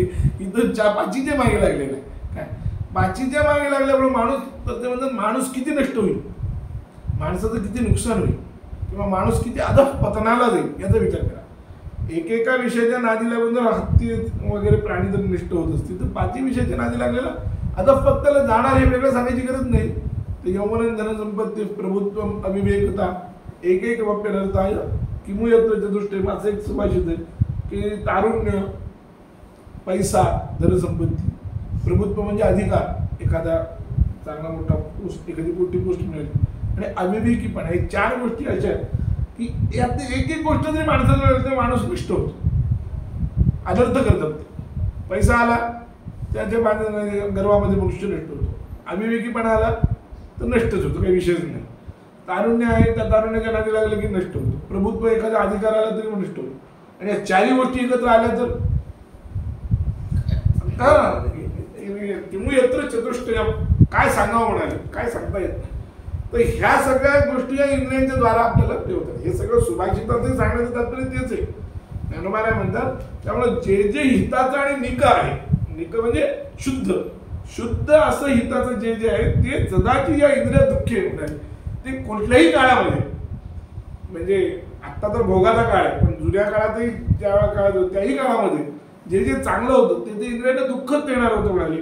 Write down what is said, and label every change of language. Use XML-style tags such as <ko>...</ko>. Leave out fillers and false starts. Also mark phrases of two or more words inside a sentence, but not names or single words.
<mr>इथं 5च्या मागे लागलेला आहे. काय 5च्या मागे लागल्यामुळे माणूस तर ते म्हणतात माणूस किती नष्ट होईल, माणसाचं किती नुकसान होईल किंवा माणूस किती अधःपतनाला जाईल याचा विचार करा. एकेका विषयाच्या नादी लागून जर हत्ती वगैरे प्राणी जर नष्ट होत असतील तर 5 विषयाच्या नादी लागलेला अधःपतनाला जाणार हे वेगळं सांगायची गरज नाही.</mr> <sa>ते यौवन धनसंपत्ती प्रभुत्व अविवेकता एक एक वाप्यनर्थाय किमू यत्र चतुष्टय</sa> <mr>असं एक सुभाषित आहे की तारुण्य, पैसा, धनसंपत्ती, प्रभुत्व म्हणजे अधिकार, एखादा चांगला मोठा पोस्ट, एखादी मोठी पोस्ट मिळेल, आणि अविवेकीपणा, हे 4 गोष्टी अशा आहेत की यात एक एक गोष्ट जरी माणसाला मिळेल तर माणूस नष्ट होतो, अनर्थ करतात. पैसा आला त्याच्या गर्वामध्ये मनुष्य नष्ट होतो, अविवेकीपणा आला तर नष्टच होतो, काही विषयच नाही. तारुण्य आहे त्या तारुण्याच्या नादी लागलं की नष्ट होतो, प्रभुत्व एखादा अधिकार आला तरी नष्ट होतो. आणि या 4 गोष्टी एकत्र आल्या तर</mr> <sa>किमू यत्र चतुष्टय</sa> <mr>काय सांगावं म्हणाले, काय सांगता येत नाही. तर ह्या सगळ्या गोष्टी या इंद्रियांच्या द्वारा आपल्याला ठेवतात. हे सगळं सुभाषिताचं सांगण्याचं तात्पर्य तेच आहे. ज्ञानोबा म्हणतात त्यामुळे जे जे हिताचं आणि निक आहे, निक म्हणजे शुद्ध, शुद्ध असं हिताचं जे जे आहे ते जगाची या इंद्रिय दुःखे म्हणाले ते कुठल्याही काळामध्ये, म्हणजे आत्ता तर भोगाचा काळ आहे पण जुन्या काळातही ज्या काळात होतं त्याही काळामध्ये जे जे चांगलं होतं ते इंद्रियांना दुःखच देणार होतं म्हणाले.</mr>